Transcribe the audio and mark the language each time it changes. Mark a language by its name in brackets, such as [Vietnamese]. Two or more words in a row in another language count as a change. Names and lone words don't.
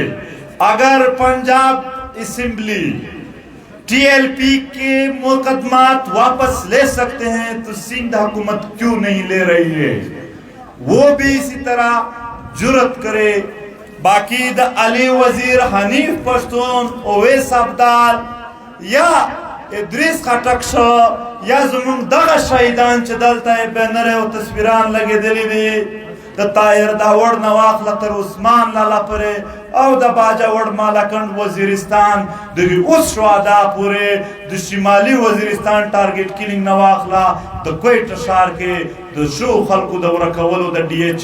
[Urdu] اگر پنجاب اسمبلی ٹی ایل پی کے مقدمات واپس لے سکتے ہیں تو سندھ حکومت کیوں نہیں لے رہی ہے، وہ بھی اسی طرح جرأت کرے. [Pashto] باقي د علي وزیر حنیف پښتون اویس ابدال یا ادریس خټک شو یا زمونږ دغه شهیدان چې دلته یې بینر او تصویران لګېدلي دي د طاهر داوړ نه واخله تر عثمان لالا پورې او د باجه وړ مالکنډ وزیرستان دغې اوس شهدا پورې د شمالي وزیرستان ټارګېټ کیلینګ نه واخله د کویټه ښار کې د شو خلکو د ورکولو د ډي ایچ